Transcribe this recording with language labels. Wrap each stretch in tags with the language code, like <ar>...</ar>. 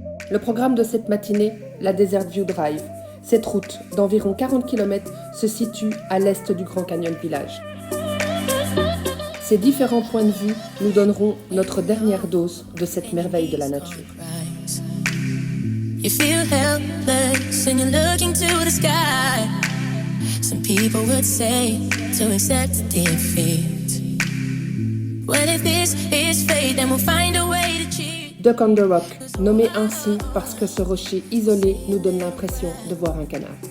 <fr>Le programme de cette matinée, la Desert View Drive. Cette route d'environ 40 km se situe à l'est du Grand Canyon Village. Ces différents points de vue nous donneront notre dernière dose de cette merveille de la nature.</fr> <en>You feel helpless and you're looking to the sky. Some people would say to accept defeat. Well, if this is fate, then we'll find a way to cheat.</en> <fr>Duck on the Rock, nommé ainsi parce que ce rocher isolé nous donne l'impression de voir un canard.</fr>